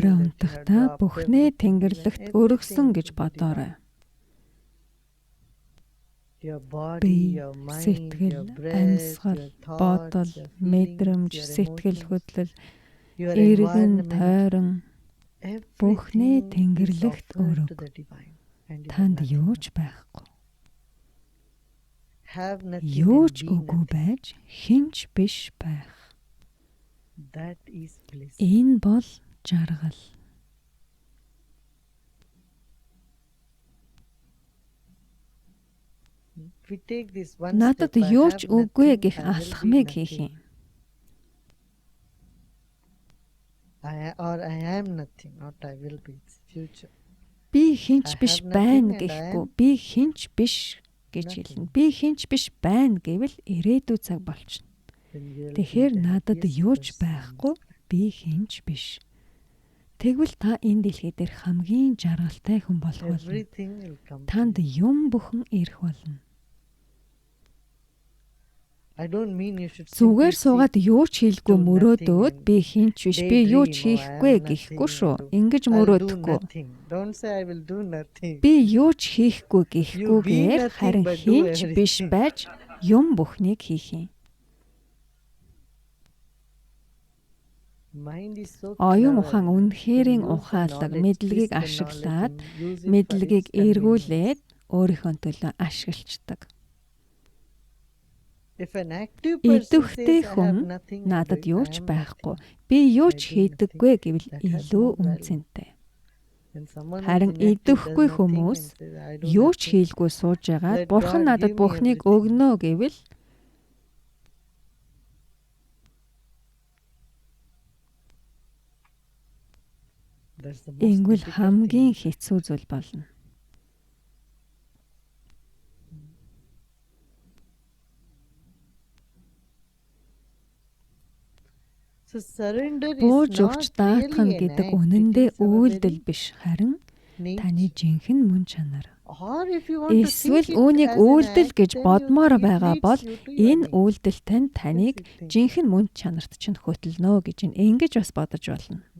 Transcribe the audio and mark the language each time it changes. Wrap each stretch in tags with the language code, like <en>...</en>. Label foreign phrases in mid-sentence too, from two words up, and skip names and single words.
<en>feel that you have</en> <mn>унтахдаа</mn> <en>dropped</en> <mn>бүхнээ</mn> <en>everything,</en> <mn>Тэнгэрлэгт</mn> <en>given</en> <mn>өргөсөн</mn> <en>everything</en> <mn>гэж</mn> <en>to the</en> <mn>бодоорой.</mn> <en>divine. Your body,</en> <mn>Би,</mn> <en>your mind,</en> <mn>сэтгэл,</mn> <en>your breath,</en> <mn>амьсгал,</mn> <en>your thoughts,</en> <mn>бодол,</mn> <en>your</en> <mn>мэдрэмж,</mn> <en>feelings, your</en> <mn>сэтгэл</mn> <en>emotions,</en> <mn>хөдлөл,</mn> <en>your</en> <mn>эргэн</mn> <en>environment,</en> <mn>тойрон бүхнээ</mn> <en>everything is</en> <mn>Тэнгэрлэгт</mn> <en>offered</en> <mn>өрөг.</mn> <en>to the divine. And you have</en> <mn>Танд</mn> <en>nothing</en> <mn>юу</mn> <en>more.</en> <mn>ч байхгүй.</mn> <en>Have nothing</en> <mn>Юу</mn> <en>and</en> <mn>ч</mn> <en>be</en> <mn>үгүй</mn> <en>nothing.</en> <mn>байж хинч биш байх.</mn> <en>That is bliss.</en> <mn>Энэ бол жаргал.</mn> <en>If we take this one</en> <mn>Надад</mn> <en>step, I</en> <mn>юу</mn> <en>have</en> <mn>ч үгүй</mn> <en>nothing,</en> <mn>гэх</mn> <en>I will be</en> <mn>алхмыг хийх</mn> <en>nothing.</en> <mn>юм.</mn> <en>Or I am nothing, not I will be. It's future.</en> <mn>Би хинч</mn> <en>I</en> <mn>биш</mn> <en>have</en> <mn>байна</mn> <en>nothing and I</en> <mn>гэхгүй.</mn> <en>am</en> <mn>Би хинч биш гэж</mn> <en>nothing.</en> <mn>хэлнэ. Би хинч биш байна гэвэл ирээдүй цаг болчихно.</mn> <en>Then you'll be</en> <mn>Тэгэхээр</mn> <en>the</en> <mn>надад</mn> <en>happiest</en> <mn>юу ч</mn> <en>person.</en> <mn>байхгүй. Би хинч биш. Тэгвэл та энэ дэлхий дээр хамгийн жаргалтай хүн болох болно.</mn> <en>Everything will come to</en> <mn>Танд</mn> <en>you.</en> <mn>юм бүхэн ирэх болно.</mn> <en>I don't mean you should</en> <mn>Зүгээр</mn> <en>simply</en> <mn>суугаад</mn> <en>sit,</en> <mn>юу ч хийлгүй</mn> <en>do</en> <mn>мөрөөдөөд</mn> <en>nothing</en> <mn>би хинч биш, би юу ч</mn> <en>daydream, oh, I</en> <mn>хийхгүй</mn> <en>am</en> <mn>гэхгүй</mn> <en>nothing,</en> <mn>шүү.</mn> <en>I'll do-</en> <mn>Ингэж</mn> <en>I'll do</en> <mn>мөрөөдөхгүй.</mn> <en>nothing. Don't say I will do nothing.</en> <mn>Би юу ч хийхгүй</mn> <en>You be</en> <mn>гэхгүйгээр</mn> <en>nothing</en> <mn>харин</mn> <en>but do</en> <mn>хинч биш</mn> <en>everything.</en> <mn>байж юм бүхнийг хийх юм.</mn> <en>Mind is so</en> <mn>Оюун</mn> <en>clever.</en> <mn>ухаан</mn> <en>Can</en> <mn>үнэхэрийн</mn> <en>use the</en> <mn>ухаалаг,</mn> <en>knowledge,</en> <mn>мэдлэгийг</mn> <en>twist the</en> <mn>ашиглаад,</mn> <en>knowledge and use it for</en> <mn>мэдлэгийг</mn> <en>its convenience.</en> <mn>эргүүлээд өөрийнхөө төлөө ашиглацдаг.</mn> <en>If an active person</en> <mn>Идэвхтэй</mn> <en>says, I have</en> <mn>хүн</mn> <en>nothing,</en> <mn>надад</mn> <en>I</en> <mn>юу</mn> <en>am</en> <mn>ч</mn> <en>nothing.</en> <mn>байхгүй. Би юу ч</mn> <en>I do</en> <mn>хийдэггүй гэвэл</mn> <en>That has</en> <mn>илүү</mn> <en>no value.</en> <mn>үнцэнтэй.</mn> <en>When someone</en> <mn>Харин</mn> <en>who is inactive does</en> <mn>идэвхгүй</mn> <en>nothing</en> <mn>хүмүүс</mn> <en>and says, I do</en> <mn>юу ч</mn> <en>nothing,</en> <mn>хийлгүй сууж байгаад</mn> <en>Let</en> <mn>бурхан</mn> <en>God</en> <mn>надад</mn> <en>give me</en> <mn>бүхнийг</mn> <en>everything.</en> <mn>өгнө гэвэл</mn> <en>that's the most</en> <mn>ингүүл</mn> <en>difficult</en> <mn>хамгийн</mn> <en>thing.</en> <mn>хэцүү зүйл болно.</mn> <en>So surrender is</en> <mn>Бууж</mn> <en>not</en> <mn>өгч даатах нь</mn> <en>really an</en> <mn>гэдэг</mn> <en>act.</en> <mn>үнэндээ</mn> <en>It is our</en> <mn>үйлдэл</mn> <en>very</en> <mn>биш, харин</mn> <en>nature.</en> <mn>таны жинхэнэ мөн чанар.</mn> <en>Or if you want to</en> <mn>Эсвэл</mn> <en>think it</en> <mn>үүнийг</mn> <en>as an</en> <mn>үйлдэл</mn> <en>act,</en> <mn>гэж</mn> <en>then</en> <mn>бодмоор</mn> <en>it</en> <mn>байгаа</mn> <en>leads</en> <mn>бол</mn> <en>you to your</en> <mn>энэ</mn> <en>nature.</en> <mn>үйлдэлт нь таныг</mn> <en>Basic thing.</en> <mn>жинхэнэ мөн чанарт чинь хөтөлнө гэж ингэж бас бодож болно.</mn>